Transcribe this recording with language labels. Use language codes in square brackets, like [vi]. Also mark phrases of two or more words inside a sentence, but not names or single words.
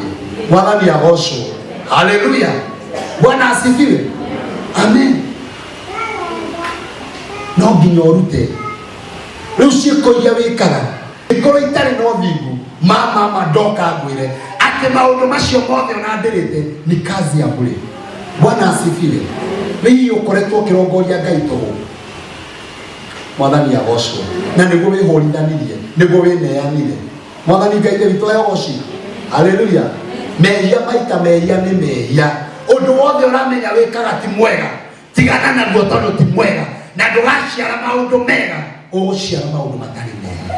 [ki] Mwathani agocwo. Haleluya. [sw] Bwana asifiwe. [ki] Amen. No nginya ũrute. Rĩu ciĩko iria wĩkaga ikorwo itarĩ na ũthingu, mama ndoka ngwĩre atĩ maũndũ macio mothe ona ndĩrĩte [sw] ni kazi ya bure. Bwana asifiwe. [ki] Rĩu ũkoretwo ũkĩrongoria Ngai tũhũ. Mwathani agocwo na niguo wihorithanire niguo wineanire. Mwathani Ngai witũ agocwo. Haleluya. Mehia maita mehia nĩ mehia. Ũndũ wothe ũramenya wĩkaga ti mwega, tigana naguo tondũ ti mwega, na ndũgaciara maũndũ mega, ũgũciara maũndũ matarĩ mega.